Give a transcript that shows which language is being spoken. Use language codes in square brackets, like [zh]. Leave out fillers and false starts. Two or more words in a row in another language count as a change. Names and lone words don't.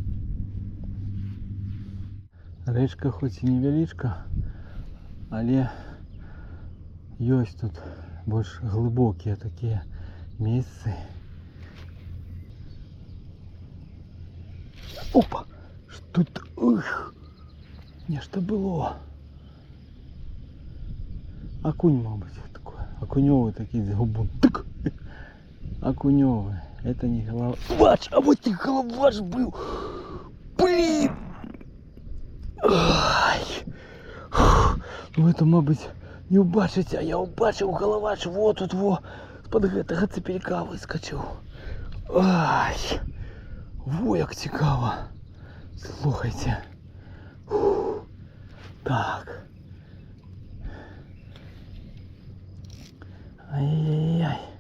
[be] Рэчка хоць і невялічка, але ёсць тут больш глыбокія такія месцы. Опа! Што тут? Ух! Нешта было. Окунь, мабуть, [ru] такой. Окунёвый такие дзяўбун. Так! Окунёвый. Это не головач, а вот и головач был. Блин! Ай! Ну это, [be] мабуть, не убачыць, а я убачыў головач. [ru] Вот тут во. [be] З-пад гэтага цапелька выскочыў. Ай! Во як цікава. Слухайте. Так. Ай-яй-яй.